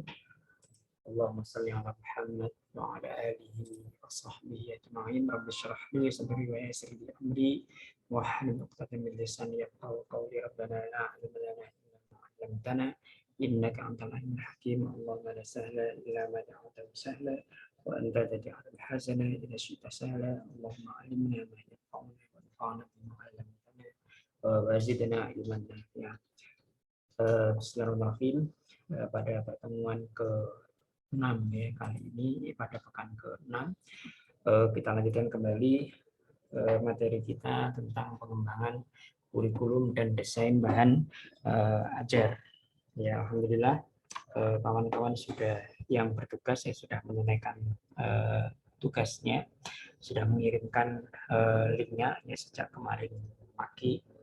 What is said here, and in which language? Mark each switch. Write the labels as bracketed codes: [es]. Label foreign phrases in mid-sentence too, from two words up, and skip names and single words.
[ar] اللهم صل على محمد وعلى آله وصحبه أجمعين. رب اشرح لي صدري ويسر لي أمري واحلل عقدة من لساني يفقهوا قولي. ربنا لا علم لنا إلا ما علمتنا إنك أنت العليم الحكيم. اللهم لا سهل إلا ما جعلته سهلا وأنت تجعل الحزن إذا شئت سهلا. اللهم علمنا ما ينفعنا وانفعنا بما علمتنا وزدنا علما نافعا. بسم الله الرحمن الرحيم. [id] Pada pertemuan ke-6 ya, kali ini pada pekan ke-6 kita lanjutkan kembali materi kita tentang pengembangan kurikulum dan desain bahan ajar. Ya, alhamdulillah kawan-kawan sudah yang bertugas sudah menunaikan tugasnya, sudah mengirimkan linknya ya, sejak kemarin pagi.